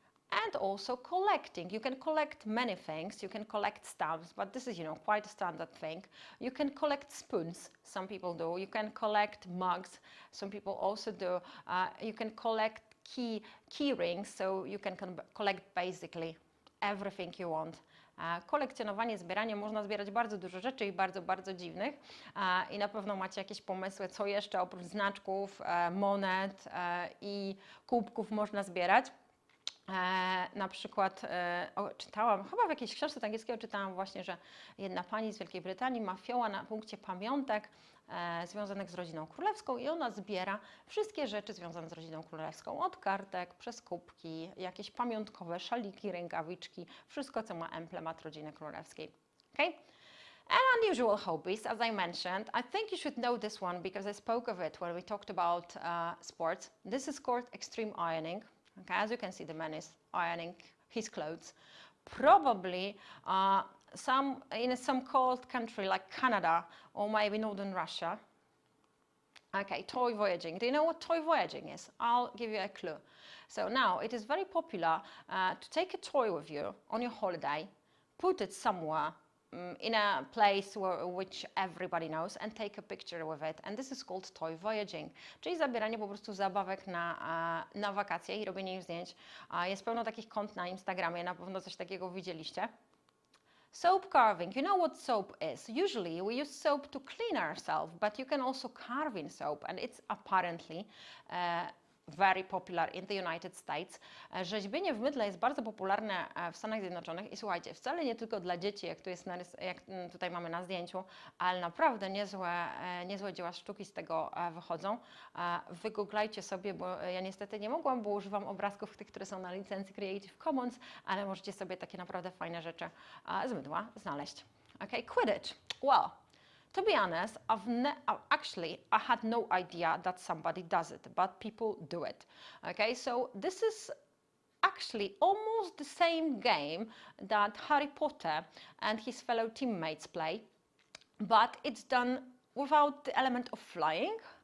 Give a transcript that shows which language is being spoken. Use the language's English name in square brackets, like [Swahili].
[English] And also collecting. You can collect many things. You can collect stamps, but this is, you know, quite a standard thing. You can collect spoons. Some people do. You can collect mugs. Some people also do. You can collect key rings, so you can collect basically everything you want. [Polish] Kolekcjonowanie, zbieranie, można zbierać bardzo dużo rzeczy i bardzo, bardzo dziwnych i na pewno macie jakieś pomysły, co jeszcze oprócz znaczków, monet i kubków można zbierać. Na przykład czytałam, chyba w jakiejś książce angielskiego czytałam właśnie, że jedna pani z Wielkiej Brytanii ma fioła na punkcie pamiątek związanych z rodziną królewską i ona zbiera wszystkie rzeczy związane z rodziną królewską, od kartek, przez kubki, jakieś pamiątkowe szaliki, rękawiczki, wszystko co ma emblemat rodziny królewskiej. [English] Okay? And unusual hobbies, as I mentioned, I think you should know this one because I spoke of it when we talked about sports. This is called extreme ironing. Okay, as you can see, the man is ironing his clothes. Probably in some cold country like Canada or maybe northern Russia. Okay, toy voyaging. Do you know what toy voyaging is? I'll give you a clue. So now it is very popular to take a toy with you on your holiday, put it somewhere in a place which everybody knows and take a picture with it. And this is called toy voyaging, [Polish] czyli zabieranie po prostu zabawek na wakacje i robienie im zdjęć. Jest pełno takich kont na Instagramie, na pewno coś takiego widzieliście. [English] Soap carving. You know what soap is? Usually we use soap to clean ourselves, but you can also carve in soap and it's apparently very popular in the United States. [Polish] Rzeźbienie w mydle jest bardzo popularne w Stanach Zjednoczonych i słuchajcie, wcale nie tylko dla dzieci, jak tutaj mamy na zdjęciu, ale naprawdę niezłe dzieła sztuki z tego wychodzą. Wygooglajcie sobie, bo ja niestety nie mogłam, bo używam obrazków tych, które są na licencji Creative Commons, ale możecie sobie takie naprawdę fajne rzeczy z mydła znaleźć. [English] Okay, Quidditch. Well, to be honest, I had no idea that somebody does it, but people do it. Okay, so this is actually almost the same game that Harry Potter and his fellow teammates play, but it's done without the element of flying.